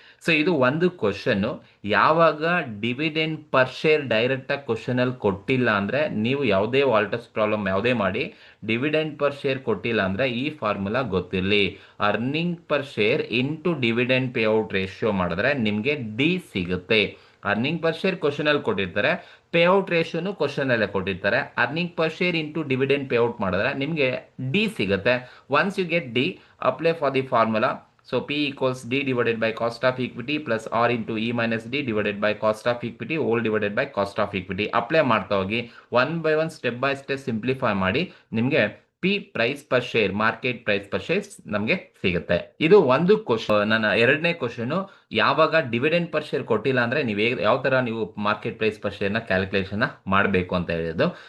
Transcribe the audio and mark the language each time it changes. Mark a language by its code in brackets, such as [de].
[kn] So ಇದು ಒಂದು question. ಯಾವಾಗ ಡಿವಿಡೆಂಡ್ ಪರ್ ಶೇರ್ ಡೈರೆಕ್ಟಾಗಿ ಕ್ವಶನಲ್ಲಿ ಕೊಟ್ಟಿಲ್ಲ ಅಂದರೆ ನೀವು ಯಾವುದೇ ವಾಲ್ಟರ್ಸ್ ಪ್ರಾಬ್ಲಮ್ ಯಾವುದೇ ಮಾಡಿ ಡಿವಿಡೆಂಡ್ ಪರ್ ಶೇರ್ ಕೊಟ್ಟಿಲ್ಲ ಅಂದರೆ ಈ ಫಾರ್ಮುಲಾ ಗೊತ್ತಿರಲಿ. Earning per share into dividend payout ratio ಮಾಡಿದ್ರೆ ನಿಮಗೆ ಡಿ ಸಿಗುತ್ತೆ. ಅರ್ನಿಂಗ್ ಪರ್ ಶೇರ್ ಕ್ವಶನಲ್ಲಿ ಕೊಟ್ಟಿರ್ತಾರೆ, ಪೇಔಟ್ ರೇಷಿಯೋನು ಕ್ವಶನಲ್ಲೇ ಕೊಟ್ಟಿರ್ತಾರೆ. Earning per share into dividend payout ಮಾಡಿದ್ರೆ ನಿಮಗೆ ಡಿ ಸಿಗುತ್ತೆ. [en] Once you get D, apply for the formula. So P equals D divided by cost of equity plus R into E minus D divided by cost of equity whole divided by cost of equity. [kn] Apply ಮಾಡ್ತಾ ಹೋಗಿ [en] one by one step by step [kn] simplify ಮಾಡಿ ನಿಮಗೆ P price per share market price per share ನಮಗೆ ಸಿಗುತ್ತೆ. ಇದು ಒಂದು question. ನನ್ನ ಎರಡನೇ ಕ್ವಶನು, ಯಾವಾಗ ಡಿವಿಡೆಂಡ್ ಪರ್ ಶೇರ್ ಕೊಟ್ಟಿಲ್ಲ ಅಂದರೆ ನೀವು ಯಾವ ಥರ ನೀವು ಮಾರ್ಕೆಟ್ ಪ್ರೈಸ್ ಪರ್ ಶೇರ್ನ ಕ್ಯಾಲ್ಕುಲೇಷನ್ನ ಮಾಡಬೇಕು ಅಂತ ಹೇಳಿದ್ದು.